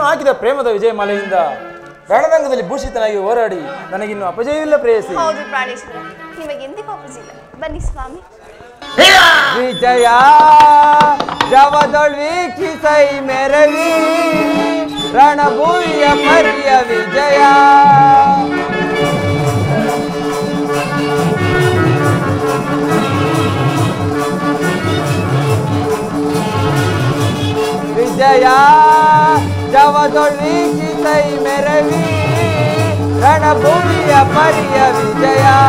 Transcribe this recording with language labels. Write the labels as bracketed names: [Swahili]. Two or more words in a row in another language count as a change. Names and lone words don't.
[Kannada] ಪ್ರೇಮದ ವಿಜಯ ಮಾಲೆಯಿಂದ ರಣರಂಗದಲ್ಲಿ ಭೂಷಿತನಾಗಿ ಹೋರಾಡಿ ನನಗಿನ್ನು ಅಪಜಯವಿಲ್ಲ ಪ್ರೇಯಸಿ. ಹೌದು ಪ್ರಾಣೇಶ್ವರ, ನಿಮಗೆಂದಿಗೂ ಅಪಜಿಲ್ಲ. ಬನ್ನಿ ಸ್ವಾಮಿ. ವಿಜಯ ಜವದೊಳ್ ವೀಕ್ಷಿಸೈ ಮೆರವಿ ರಣಭೂಮಿಯ ಪರಿಯ ವಿಜಯ. ವಿಜಯ ಜವದೊಳ್ ವೀಕ್ಷಿಸೈ ಮೆರವಿ ರಣಭೂಮಿಯ ಪರಿಯ ವಿಜಯ.